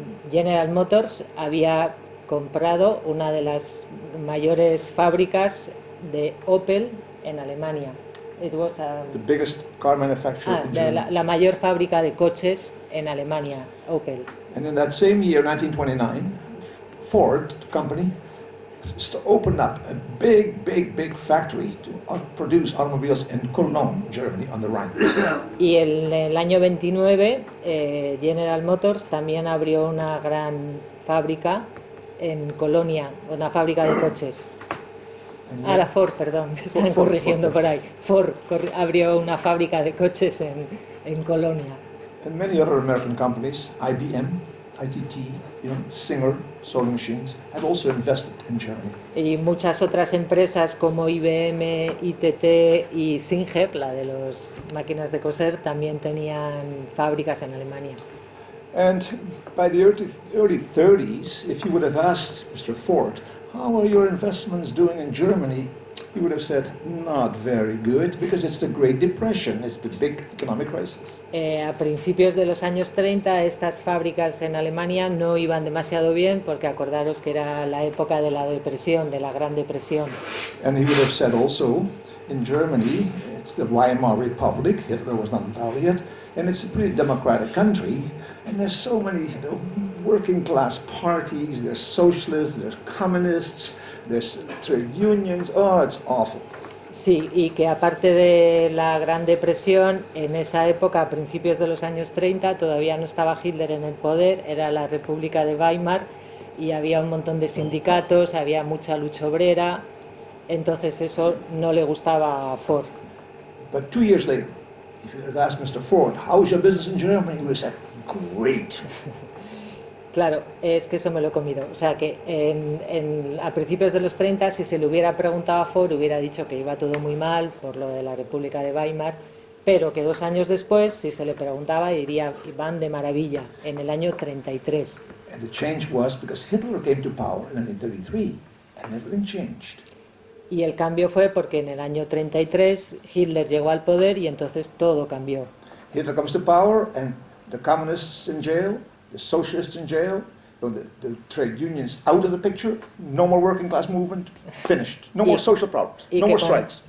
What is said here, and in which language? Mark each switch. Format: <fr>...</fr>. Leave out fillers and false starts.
<es>General Motors había comprado una de las mayores fábricas de Opel en Alemania.</es> <en>It was the biggest car manufacturer in Germany.</en> <es>La mayor fábrica de coches en Alemania, Opel.</es> <en>And in that same year, 1929, Ford company opened up a big factory to produce automobiles in Cologne, Germany, on the Rhine.</en> <es>Y en el año 29, General Motors también abrió una gran fábrica en Colonia, una fábrica de coches. La Ford, perdón, me están corrigiendo por ahí. Ford abrió una fábrica de coches en Colonia.</es> <en>And many other American companies, IBM, ITT, Singer, sewing machines, had also invested in Germany.</en> <es>Y muchas otras empresas como IBM, ITT y Singer, la de las máquinas de coser, también tenían fábricas en Alemania.</es> <en>And by the early 30s, if you would have asked Mr. Ford, how are your investments doing in Germany? He would have said, not very good, because it's the Great Depression, it's the big economic crisis.</en> <es>A principios de los años 30 estas fábricas en Alemania no iban demasiado bien porque acordaros que era la época de la depresión, de la Gran Depresión.</es> <en>And he would have said also, in Germany, it's the Weimar Republic, Hitler was not involved yet, and it's a pretty democratic country, and there's so many working class parties, there's socialists, there's communists, there's trade unions, oh, it's awful.</en> <es>Sí, y que aparte de la Gran Depresión, en esa época, a principios de los años 30, todavía no estaba Hitler en el poder, era la República de Weimar y había un montón de sindicatos, había mucha lucha obrera, entonces eso no le gustaba a Ford.</es> <en>But 2 years later, if you had asked Mr. Ford, how's your business in Germany? He would have said, great.</en> <es>Claro, es que eso me lo he comido. O sea que a principios de los 30, si se le hubiera preguntado a Ford, hubiera dicho que iba todo muy mal por lo de la República de Weimar, pero que 2 años después, si se le preguntaba, diría, van de maravilla, en el año 33.</es> <en>And the change was because Hitler came to power in 1933, and everything changed.</en> <es>Y el cambio fue porque en el año 33 Hitler llegó al poder y entonces todo cambió.</es> <en>Hitler comes to power, and the communists in jail, the socialists in jail, the trade unions out of the picture, no more working class movement, finished. No more social problems, no more strikes.</en>